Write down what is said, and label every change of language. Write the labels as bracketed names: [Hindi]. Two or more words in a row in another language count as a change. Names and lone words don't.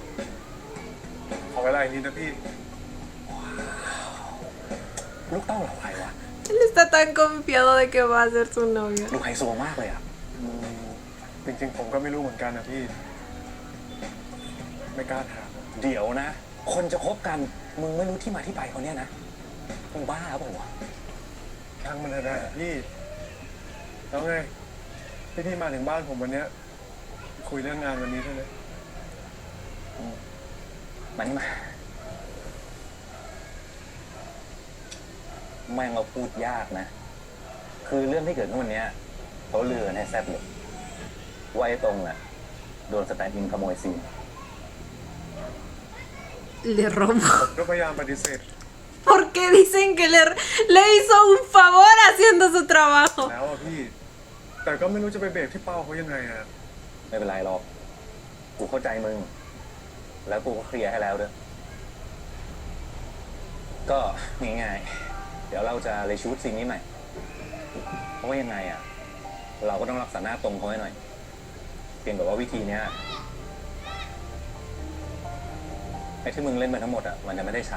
[Thai] ขอเวลาอีกนิดนะพี่ ลูกเต้าเหล่าใครวะ [Spanish] Él está tan confiado de que va a ser su novia. [Thai] ลูกไฮโซมากเลยอ่ะ จริงๆผมก็ไม่รู้เหมือนกันนะพี่ ไม่กล้าถาม เดี๋ยวนะ คนจะคบกัน มึงไม่รู้ที่มาที่ไปเขาเนี่ยนะ มึงบ้าเปล่าวะ ช่างมันเถอะนะพี่แล้วไงที่พี่มาถึงบ้านผมวันเนี้ยคุยเรื่องงานวันนี้ใช่ไหม มานี่มา แม่งเราพูดยากนะ คือเรื่องที่เกิดขึ้นวันเนี้ยเขาลือกันให้แซ่บเลยว่าไอ้ตรงน่ะโดนสแตนด์อินขโมยซีน [Spanish] Le robó. [Thai] ก็พยายามปฏิเสธ [Spanish] Porque dicen que le hizo un favor haciendo su trabajo. [Thai] แล้วอะพี่ แต่ก็ไม่รู้จะไปเบรกที่เป้าเขายังไงอะ ไม่เป็นไรหรอก กูเข้าใจมึง แล้วกูก็เคลียร์ให้แล้วด้วย ก็ง่ายๆ เดี๋ยวเราจะเลย [English] shoot scene [Thai] นี้ใหม่ เพราะว่ายังไงอ่ะ เราก็ต้องรักษาหน้าตรงเขาให้หน่อย เพียงแต่ว่าวิธีเนี้ยไอ้ที่มึงเล่นมาทั้งหมดอ่ะ มันจะไม่ได้ใช้